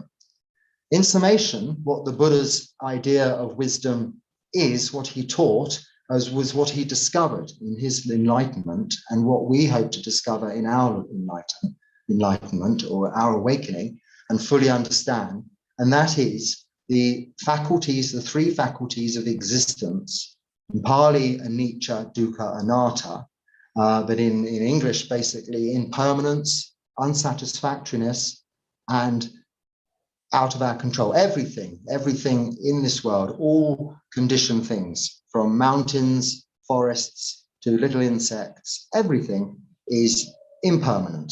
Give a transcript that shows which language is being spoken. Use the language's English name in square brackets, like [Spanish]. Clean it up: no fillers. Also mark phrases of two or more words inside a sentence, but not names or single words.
[English] In summation, what the Buddha's idea of wisdom is, what he taught, was what he discovered in his enlightenment and what we hope to discover in our enlightenment or our awakening and fully understand. And that is the faculties, the three faculties of existence. In Pali, [Pali] anicca, dukkha, anatta, [English] but in English, basically impermanence, unsatisfactoriness, and out of our control. Everything in this world, all conditioned things, from mountains, forests, to little insects, everything is impermanent.